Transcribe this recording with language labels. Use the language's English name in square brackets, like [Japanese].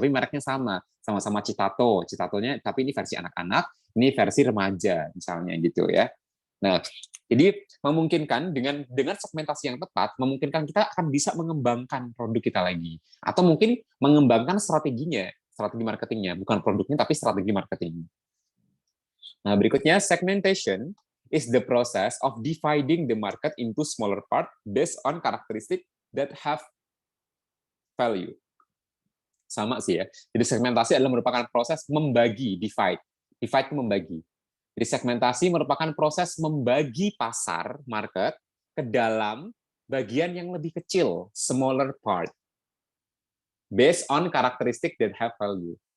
[Indonesian] Tapi mereknya sama-sama Citato. Citatonya tapi ini versi anak-anak, ini versi remaja misalnya gitu ya. Nah, jadi memungkinkan dengan segmentasi yang tepat, memungkinkan kita akan bisa mengembangkan produk kita lagi, atau mungkin mengembangkan strateginya, strategi marketingnya, bukan produknya tapi strategi marketing. Nah, berikutnya [English] segmentation is the process of dividing the market into smaller part based on characteristic that have value. [Indonesian] Sama sih ya. Jadi segmentasi adalah merupakan proses membagi, divide. Divide itu membagi. Jadi segmentasi merupakan proses membagi pasar, market, ke dalam bagian yang lebih kecil, [English] smaller part, based on characteristic that have value.